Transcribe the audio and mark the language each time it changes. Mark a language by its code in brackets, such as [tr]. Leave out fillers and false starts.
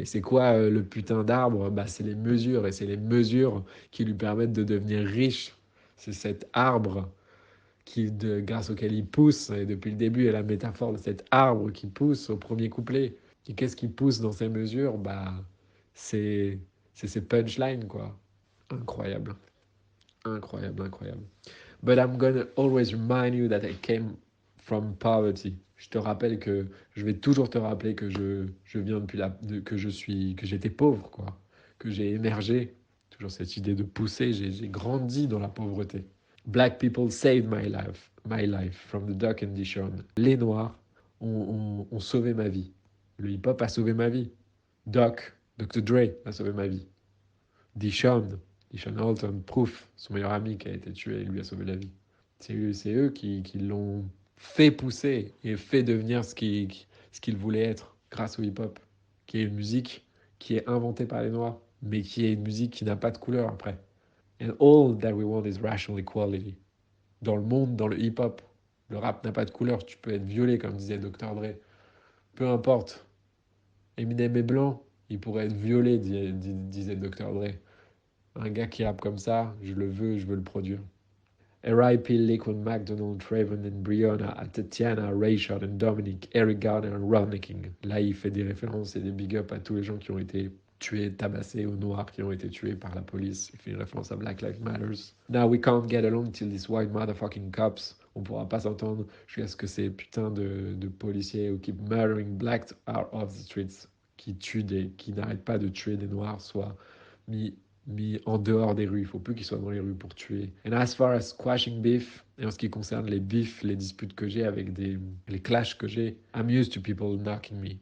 [fr] Et c'est quoi le putain d'arbre? Bah, c'est les mesures. Et c'est les mesures qui lui permettent de devenir riche. C'est cet arbre grâce auquel il pousse. Et depuis le début, il y a la métaphore de cet arbre qui pousse au premier couplet. Et qu'est-ce qui pousse dans ces mesures? Bah, c'est ces punchlines, quoi. Incroyable. Incroyable, incroyable. [en] But I'm gonna always remind you that I came from poverty. [fr] Je te rappelle que je vais toujours te rappeler que je viens que que j'étais pauvre, quoi. Que j'ai émergé. Toujours cette idée de pousser. J'ai grandi dans la pauvreté. [en] Black people saved my life from the dark condition. [fr] Les Noirs ont sauvé ma vie. Le hip-hop a sauvé ma vie. Dr. Dre a sauvé ma vie. Deshaun Holton, Proof, son meilleur ami qui a été tué, lui a sauvé la vie. C'est eux qui l'ont fait pousser et fait devenir ce qu'il voulait être grâce au hip-hop, qui est une musique qui est inventée par les Noirs, mais qui est une musique qui n'a pas de couleur après. [en] And all that we want is rational equality. [fr] Dans le monde, dans le hip-hop, le rap n'a pas de couleur. Tu peux être violé, comme disait Dr. Dre. Peu importe. Eminem est blanc, il pourrait être violé, disait Dr. Dre. Un gars qui rappe comme ça, je le veux, je veux le produire. R.I.P. [en] Laquan McDonald, Trayvon and Breonna, Tatiana, Rayshard and Dominic, Eric Garner and Rodney King. [fr] Là, il fait des références et des big up à tous les gens qui ont été tués, tabassés, aux noirs qui ont été tués par la police. Il fait une référence à Black Lives Matters. [en] Now we can't get along till these white motherfucking cops. [fr] On pourra pas s'entendre jusqu'à ce que ces putains de policiers [en] who keep murdering blacks out of the streets, [fr] qui n'arrêtent pas de tuer des noirs, soient mis en dehors des rues. Il faut plus qu'ils soient dans les rues pour tuer. [en] And as far as squashing beef, [fr] et en ce qui concerne les beefs, les disputes que j'ai avec les clashs que j'ai, [en] I'm used to people knocking me.